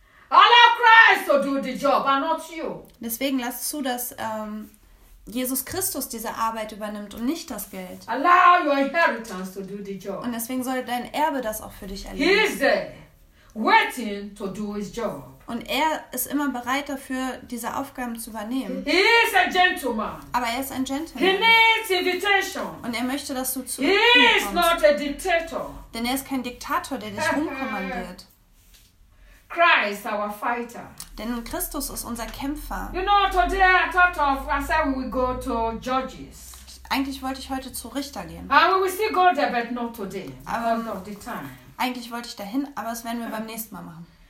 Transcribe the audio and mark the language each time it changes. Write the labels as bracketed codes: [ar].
[en] Allow Christ to do the job, and not you. [de] Deswegen lass zu, dass Jesus Christus diese Arbeit übernimmt und nicht das Geld. [en] Allow your inheritance to do the job. [de] Und deswegen soll dein Erbe das auch für dich erledigen. [en] He is there waiting to do his job. [de] Und er ist immer bereit dafür, diese Aufgaben zu übernehmen. [en] He is a gentleman. [de] Aber er ist ein Gentleman. [en] He needs invitation. [de] Und er möchte, dass du zu ihm kommst. [en] He is not a dictator. [de] Denn er ist kein Diktator, der dich umkommandiert. [en] Christ, our fighter. [de] Denn Christus ist unser Kämpfer. [en] You know, today I thought of, I said we go to Judges. [de] Eigentlich wollte ich heute zu Richter gehen. [en] We will still go there, but not today. [de] Aber [en] not the time. [de] Eigentlich wollte ich dahin, aber das werden wir beim nächsten Mal machen.